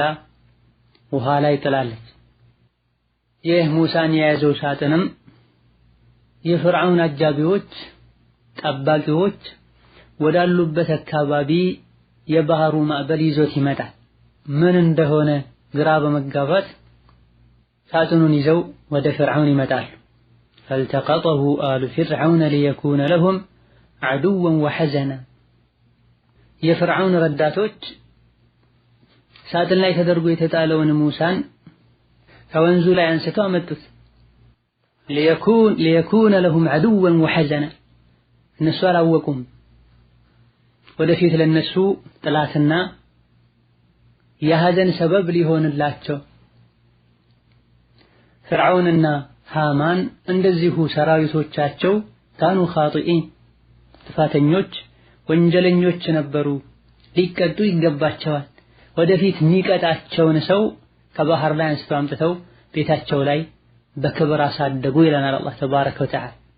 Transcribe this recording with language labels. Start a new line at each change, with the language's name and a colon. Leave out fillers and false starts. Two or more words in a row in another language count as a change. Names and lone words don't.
Amharic: ውሃ ላይ ጥላለች። ይህ ሙሳን የያዘው ሳጥንም የፍርዓውን አጃቢዎች ጠባቂዎች ወዳሉበት አካባቢ የባህሩ ማዕበል ይዞት ይመጣል። ምን እንደሆነ ግራ በመጋባት ሳጥኑን ይዘው ወደ ፍርዓውን ይመጣሉ።
Arabic: فالتقطه آل فرعون ليكون لهم عدوا وحزنا
Amharic: የፍርዓውን ረዳቶች ሳጥን ላይ ተደርጎ የተጣለውን ሙሳን ከወንዙ ላይ አንስተው አመጡት።
Arabic: ليكون لهم عدوا وحزنا
Amharic: እነሱ አላወቁም ወደፊት ለነሱ ጥላትና የሐዘን ሰበብ ሊሆንላቸው። ፍርዓውንና ሃማን እንደዚሁ ሰራዊቶቻቸው
Arabic: كانوا خاطئين
Amharic: ጥፋተኞች ወንጀለኞች ነበሩ፣ ሊቀጡ ይገባቸዋል። ወደፊት የሚቀጣቸውን ሰው ከባህር ላይ አንስተው አምጥተው ቤታቸው ላይ በክብር አሳደጉ ይለናል አላህ
Arabic: تبارك وتعالى።